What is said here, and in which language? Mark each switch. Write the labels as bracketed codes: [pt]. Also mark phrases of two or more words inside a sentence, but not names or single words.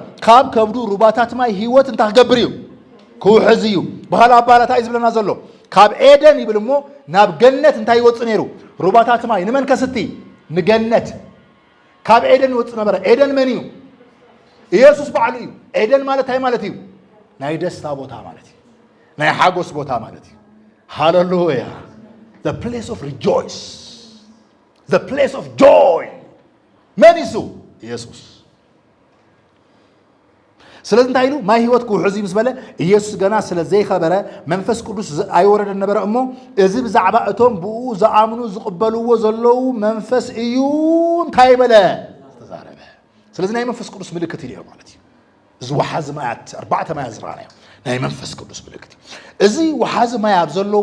[ti] ካብ ከብዱ ሩባታት ማይ ህይወት እንታይ ክገብር እዩ ክውሕዝ እዩ ባህል ኣባላታ እዩ ዝብለና ዘሎ ካብ ኤደን ይብል እሞ ናብ ገነት እንታይ ይወፅእ ነይሩ ሩባታት ማይ ንመን ከስቲ ንገነት ካብ ኤደን ይወፅእ ነበረ ኤደን መን እዩ ኢየሱስ በዓሉ እዩ ኤደን ማለት እንታይ ማለት እዩ ናይ ደስታ ቦታ ማለት እዩ ናይ ሓጎስ ቦታ ማለት እዩ ሃሌሉያ [en] the place of rejoice the place of joy [ar] من يسو [ti] ኢየሱስ ስለዚህ እንታይ ኢሉ ማይ ህይወት ክውሕዝ ምስ በለ ኢየሱስ ገና ስለ ዘይኸበረ መንፈስ ቅዱስ ኣይወረደ ነበረ እሞ እዚ ብዛዕባ እቶም ብኡ ዝኣምኑ ዝቕበልዎ ዘለው መንፈስ እዩ እንታይ በለ ተዛረበ ስለዚህ ናይ መንፈስ ቅዱስ ምልክት እዩ ማለት እዩ እዚ ወሓዚ ማያት ኣርባዕተ ማያት ዝረኣናዮ ናይ መንፈስ ቅዱስ ምልክት እዚ ወሓዚ ማያት ዘለዎ